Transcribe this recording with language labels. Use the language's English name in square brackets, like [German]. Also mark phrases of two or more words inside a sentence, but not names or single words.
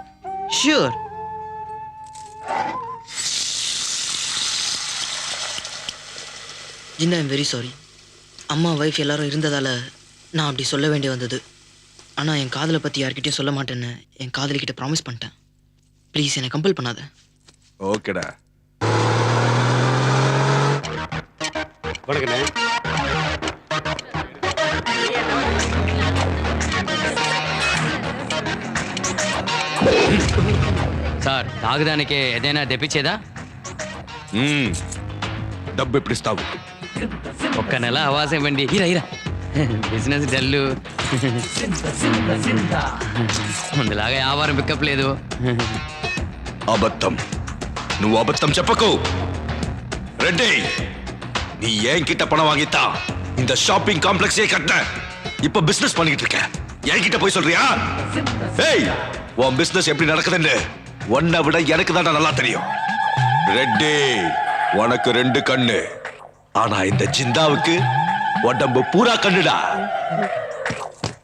[English] Sure. Zinda, I'm very sorry. [Tamil] அம்மா வைஃப் எல்லாரும் இருந்ததால நான் அப்படி சொல்ல வேண்டி வந்தது. ஆனா என் காதலை பத்தி யார்கிட்டயும் சொல்ல மாட்டேன்னு என் காதலி கிட்ட ப்ராமிஸ் பண்ணிட்டேன். ப்ளீஸ் என்னை கம்பல் பண்ணாத. ஓகேடா. வணக்கண்ணே. [Telugu] సార్ తాగడానికి ఏదైనా తెప్పించేదా? డబ్బు ఎప్పుడు ఇస్తావు? ఒక్క నెల అవాసం ఇవ్వండి. ఇరా ఇరా, బిజినెస్ డల్లు, ముందులాగా వ్యాపారం పికప్ లేదు. అబద్ధం. నువ్వు అబద్ధం చెప్పకు. [Tamil] ரெட்டி, நீ என்கிட்ட பணம் வாங்கித்தா இந்த [English] shopping complex [Tamil] கட்ட. இப்ப பிசினஸ் பண்ணிட்டு இருக்க, என்கிட்ட போய் சொல்றியா? ஏய், உன் பிசினஸ் எப்படி நடக்குதுன்னு உன்னை விட எனக்கு தான் நல்லா தெரியும். ரெட்டி, உனக்கு 2 கண்ணு, ஆனா இந்த ஜிந்தாவுக்கு உடம்பு பூரா கண்ணுடா.